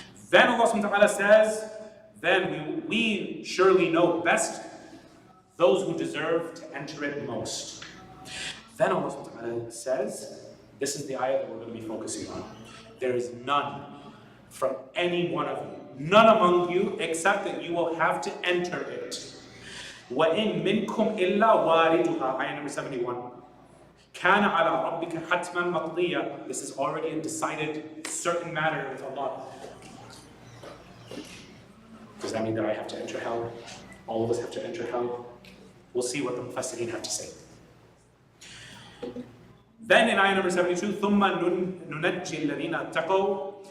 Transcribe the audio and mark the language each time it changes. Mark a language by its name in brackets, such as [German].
[English] Then Allah subhanahu wa ta'ala says, then we surely know best those who deserve to enter it most. Then Allah subhanahu wa ta'ala says, this is the ayah that we're going to be focusing on. There is none from any one of you, none among you, except that you will have to enter it. [Arabic] وَإِن مِّنكُمْ إِلَّا وَارِدُهَا, [English] ayah number 71. [Arabic] كَانَ عَلَىٰ رَبِّكَ حَتْمًا مَقْضِيًّا. [English] This is already a decided, certain matter with Allah. Does that mean that I have to enter hell? All of us have to enter hell? We'll see what the Mufassirin have to say. Then in ayah number 72, [Arabic] ثُمَّ نُنَجِّي الَّذِينَ اتَّقَوْا.